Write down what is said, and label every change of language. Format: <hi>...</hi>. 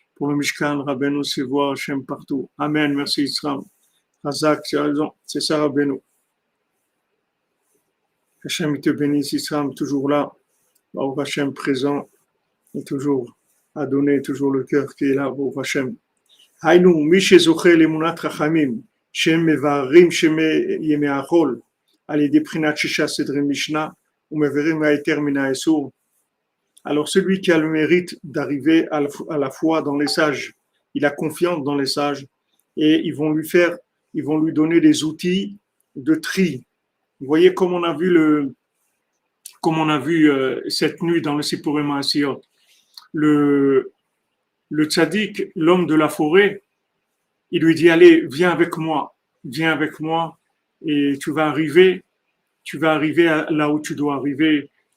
<fr>Pour le Mishkan, Rabbeinu, c'est voir Hachem partout. Amen, merci Israël. Razak, tu as raison, c'est ça Rabbeinu. Hachem te bénisse, Israël, toujours là. Baruch Hachem présent et toujours à donner, toujours le cœur qui est là, Baruch Hachem.</fr> <he>היינו, מי שזוכה לאמונת חכמים, שהם מבארים ימי החול, על ידי בחינת שישה סדרי משנה, ומעבירים מהיתר מן האיסור.</he> <fr>Alors celui qui a le mérite d'arriver à la foi dans les sages, il a confiance dans les sages, et ils vont lui donner des outils de tri. Vous voyez comme on a vu cette nuit dans le Sipurim Asiyot, le tzaddik, l'homme de la forêt, il lui dit, allez, viens avec moi, et tu vas arriver là où tu dois arriver.</fr>